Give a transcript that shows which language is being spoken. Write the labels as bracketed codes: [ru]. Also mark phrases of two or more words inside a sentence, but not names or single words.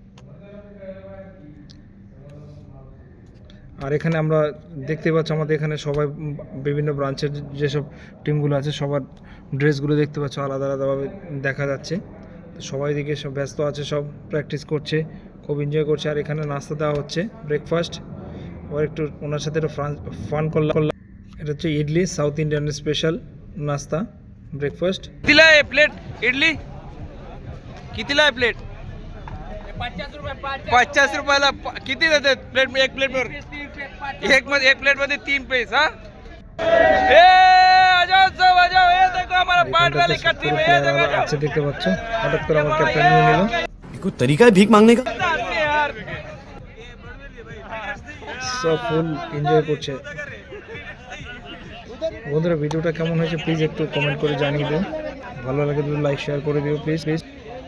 [bn] আর এখানে আমরা দেখতে পাচ্ছি আমাদের এখানে সবাই বিভিন্ন ব্রাঞ্চের যেসব টিমগুলো আছে সবার ড্রেসগুলো দেখতে পাচ্ছ আলাদা আলাদাভাবে দেখা যাচ্ছে। তো সবাই দিকে সব ব্যস্ত আছে, সব প্র্যাকটিস করছে, খুব এনজয় করছে। আর এখানে নাস্তা দেওয়া হচ্ছে, ব্রেকফাস্ট। আবার একটু ওনার সাথে একটু ফান করলাম। এটা হচ্ছে ইডলি, [en] South Indian special [bn] नाश्ता ब्रेकफास्ट। [mr] कितीला आहे प्लेट इडली? कितीला आहे प्लेट? 50 रुपयाला किती देतात प्लेट? एक प्लेट वर एक प्लेट मध्ये 3 पीस। [hi] हाँ ए आजाओ सब आजाओ, ये देखो हमारा पार्ट वाली का टीम है। ये देखो अच्छा देखते बच्चो, हटक कर हमारा कैप्टन ने निलो। कोई तरीका है भीख मांगने का? यार [bn] सब [en] full enjoy [bn] করছে। বন্ধুরা ভিডিওটা কেমন হয়েছে প্লিজ একটু কমেন্ট করে জানিয়ে দিও, ভালো লাগে তো লাইক শেয়ার করে দিও প্লিজ।